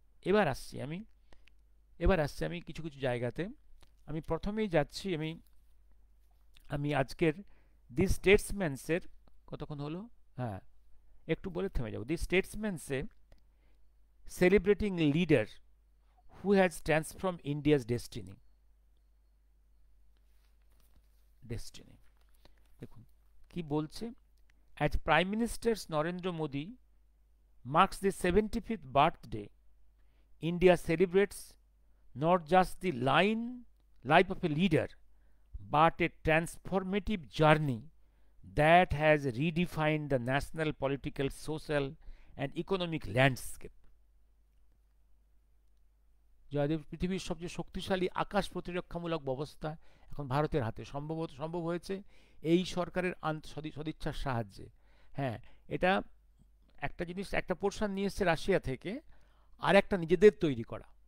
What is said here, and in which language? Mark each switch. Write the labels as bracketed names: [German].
[Bangla] এবার আসছি আমি কিছু কিছু জায়গাতে। আমি প্রথমেই যাচ্ছি, আমি আজকের দি স্টেটসম্যানসের, কতক্ষণ হলো, হ্যাঁ একটু বলে থেমে যাবো। [English] The স্টেটসম্যানসে celebrating leader who has transformed India's destiny. [Bangla] দেখুন কি বলছে। [English] As Prime Minister Narendra Modi marks the 75th birthday, India celebrates not just the life of a leader, but a transformative journey that has redefined the national political, social and economic landscape. [Bangla] Joydeb পৃথিবীর সবচেয়ে শক্তিশালী আকাশ প্রতিরক্ষামূলক ব্যবস্থা এখন ভারতের হাতে সম্ভব হয়েছে এই সরকারের সদিচ্ছার সাহায্যে। হ্যাঁ, এটা একটা জিনিস, একটা পোর্শন নিয়ে এসছে রাশিয়া থেকে, আর একটা নিজেদের তৈরি করা।